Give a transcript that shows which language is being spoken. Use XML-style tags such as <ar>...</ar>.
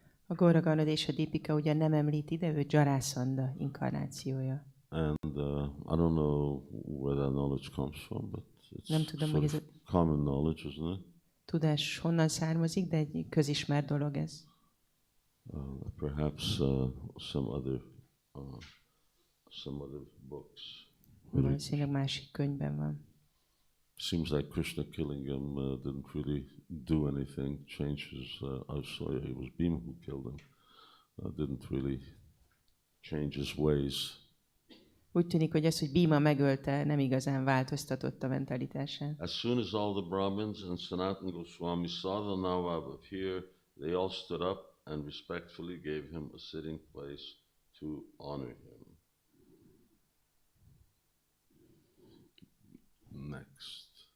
<hu>A Gorganadesh Dipika ugyan nem említi, de ő Jarasandha inkarnációja.</hu> <en>And I don't know where that knowledge comes from, but it's</en> <hu>nem tudom, hogy ez a</hu> <en>common knowledge, isn't it?</en> <hu>Tudás honnan származik, de egy közismert dolog ez.</hu> <en>Perhaps some other books.</en> <hu>Valószínűleg másik könyvben van.</hu> <en>Seems like Krishna killing him didn't really do anything, change his, it was Bhima who killed him, didn't really change his ways.</en> <hu>Úgy tűnik, hogy az, hogy Bhima megölte, nem igazán változtatott a mentalitásán.</hu> <en>As soon as all the Brahmins and Sanatana Goswami saw the Nawab appear, they all stood up and respectfully gave him a sitting place to honor him. Next.</en>